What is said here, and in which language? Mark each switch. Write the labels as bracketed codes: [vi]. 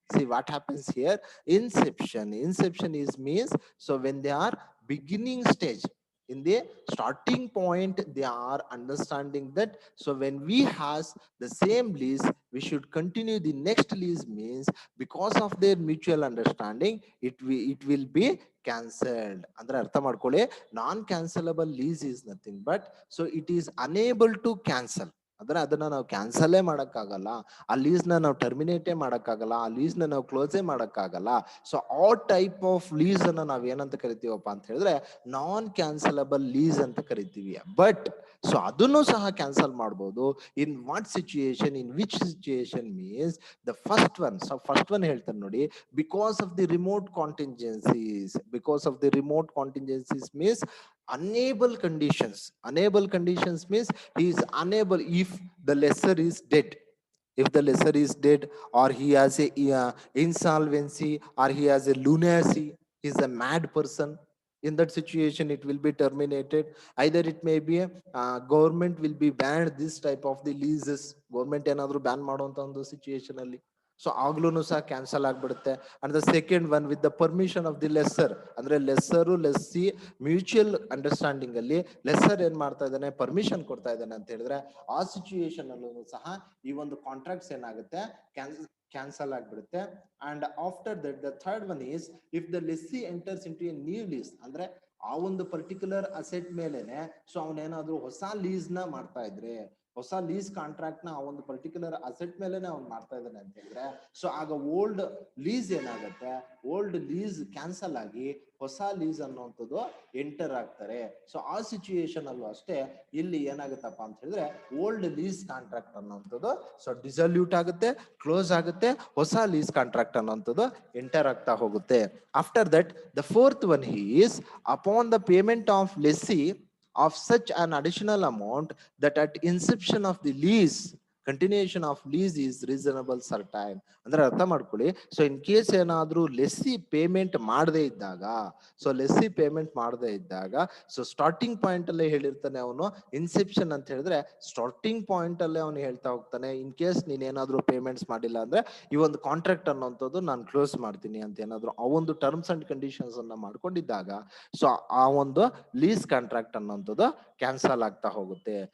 [en] See what happens here. Inception is means, so when they are beginning stage, in the starting point, they are understanding that, so when we has the same lease, we should continue the next lease, means because of their mutual understanding, it will be cancelled. [kn] ಅಂದ್ರೆ ಅರ್ಥ ಮಾಡ್ಕೊಳ್ಳಿ, [en] Non cancellable lease is nothing but, so it is unable to cancel. [kn] ಅಂದ್ರೆ ಅದನ್ನ ನಾವು ಕ್ಯಾನ್ಸಲೇ ಮಾಡಕ್ಕಾಗಲ್ಲ, ಆ lease ನ ನಾವು ಟರ್ಮಿನೇಟೇ ಮಾಡಕ್ಕಾಗಲ್ಲ, ಆ ಲೀಸ್ ನ ನಾವು ಕ್ಲೋಸೇ ಮಾಡಕ್ಕಾಗಲ್ಲ. ಸೊ ಆ ಟೈಪ್ ಆಫ್ ಲೀಸ್ ಅನ್ನ ನಾವ್ ಏನಂತ ಕರಿತೀವಪ್ಪ ಅಂತ ಹೇಳಿದ್ರೆ ನಾನ್ ಕ್ಯಾನ್ಸಲಬಲ್ ಲೀಸ್ ಅಂತ ಕರಿತೀವಿ. [en] but so [kn] ಅದನ್ನು ಸಹ ಕ್ಯಾನ್ಸಲ್ ಮಾಡ್ಬೋದು. [en] In what situation, in which situation means the first one. So first one [kn] ಹೇಳ್ತಾರೆ ನೋಡಿ, [en] because of the remote contingencies. Because of the remote contingencies means unable conditions. Unable conditions means he is unable if the lessor is dead. If the lessor is dead, or he has a insolvency, or he has a lunacy, he is a mad person, in that situation it will be terminated. Either it may be government will be banned this type of the leases. [kn] Government ಏನಾದ್ರು ban ಮಾಡುವಂತ ಒಂದು situation ಅಲ್ಲಿ, so ಆಗ್ಲೂ ಸಹ cancel ಆಗ್ಬಿಡುತ್ತೆ. [en] and the second one with the permission of the lessor, [kn] ಅಂದ್ರೆ ಲೆಸ್ಸರು lessee mutual understanding ಅಲ್ಲಿ lesser ಏನ್ ಮಾಡ್ತಾ ಇದ್ದಾನೆ, ಪರ್ಮಿಷನ್ ಕೊಡ್ತಾ ಇದ್ದಾನೆ ಅಂತ ಹೇಳಿದ್ರೆ, ಆ ಸಿಚುಯೇಷನ್ ಅಲ್ಲೂ ಸಹ ಈ ಒಂದು ಕಾಂಟ್ರಾಕ್ಟ್ಸ್ ಏನಾಗುತ್ತೆ, ಕ್ಯಾನ್ಸಲ್ ಆಗ್ಬಿಡುತ್ತೆ. [en] and after that the third one is if the lessee enters into a new lease, [kn] ಅಂದ್ರೆ ಆ ಒಂದು ಪರ್ಟಿಕ್ಯುಲರ್ ಅಸೆಟ್ ಮೇಲೆನೆ ಸೊ ಅವನೇನಾದ್ರೂ ಹೊಸ ಲೀಸ್ ನ ಮಾಡ್ತಾ ಇದ್ರೆ, ಹೊಸ ಲೀಸ್ ಕಾಂಟ್ರಾಕ್ಟ್ ನ ಆ ಒಂದು ಪರ್ಟಿಕ್ಯುಲರ್ ಅಸೆಟ್ ಮೇಲೆನೆ ಅವ್ನು ಮಾಡ್ತಾ ಇದ್ದಾನೆ ಅಂತ ಹೇಳಿದ್ರೆ, ಸೊ ಆಗ ಓಲ್ಡ್ ಲೀಸ್ ಏನಾಗುತ್ತೆ, ಓಲ್ಡ್ ಲೀಸ್ ಕ್ಯಾನ್ಸಲ್ ಆಗಿ ಹೊಸ ಲೀಸ್ ಅನ್ನುವಂಥದ್ದು ಎಂಟರ್ ಆಗ್ತಾರೆ. ಸೊ ಆ ಸಿಚುಯೇಷನ್ ಅಲ್ಲೂ ಅಷ್ಟೇ ಇಲ್ಲಿ ಏನಾಗುತ್ತಪ್ಪ ಅಂತ ಹೇಳಿದ್ರೆ ಓಲ್ಡ್ ಲೀಸ್ ಕಾಂಟ್ರಾಕ್ಟ್ ಅನ್ನುವಂಥದ್ದು ಸೊ ಡಿಸಲ್ಯೂಟ್ ಆಗುತ್ತೆ, ಕ್ಲೋಸ್ ಆಗುತ್ತೆ, ಹೊಸ ಲೀಸ್ ಕಾಂಟ್ರಾಕ್ಟ್ ಅನ್ನುವಂಥದ್ದು ಎಂಟರ್ ಆಗ್ತಾ ಹೋಗುತ್ತೆ. [en] After that the fourth one is upon the payment of lessee of such an additional amount that at inception of the lease, continuation of lease is reasonable certain. [kn] ಅಂದ್ರೆ ಅರ್ಥ ಮಾಡ್ಕೊಳ್ಳಿ, so in case ಏನಾದ್ರೂ lessee payment ಮಾಡದೇ ಇದ್ದಾಗ, so lessee payment ಮಾಡದೇ ಇದ್ದಾಗ, so starting point ಅಲ್ಲೇ ಹೇಳಿರ್ತಾನೆ ಅವನು, ಇನ್ಸೆಪ್ಷನ್ ಅಂತ ಹೇಳಿದ್ರೆ ಸ್ಟಾರ್ಟಿಂಗ್ ಪಾಯಿಂಟ್ ಅಲ್ಲೇ ಅವನು ಹೇಳ್ತಾ ಹೋಗ್ತಾನೆ, ಇನ್ ಕೇಸ್ ನೀನ್ ಏನಾದ್ರೂ ಪೇಮೆಂಟ್ಸ್ ಮಾಡಿಲ್ಲ ಅಂದ್ರೆ ಈ ಒಂದು ಕಾಂಟ್ರಾಕ್ಟ್ ಅನ್ನೋಂಥದ್ದು ನಾನು ಕ್ಲೋಸ್ ಮಾಡ್ತೀನಿ ಅಂತ ಏನಾದ್ರು ಆ ಒಂದು ಟರ್ಮ್ಸ್ ಅಂಡ್ ಕಂಡೀಷನ್ಸ್ ಅನ್ನ ಮಾಡ್ಕೊಂಡಿದ್ದಾಗ, ಸೊ ಆ ಒಂದು ಲೀಸ್ ಕಾಂಟ್ರಾಕ್ಟ್ ಅನ್ನೋಂಥದ್ದು ಕ್ಯಾನ್ಸಲ್ ಆಗ್ತಾ ಹೋಗುತ್ತೆ.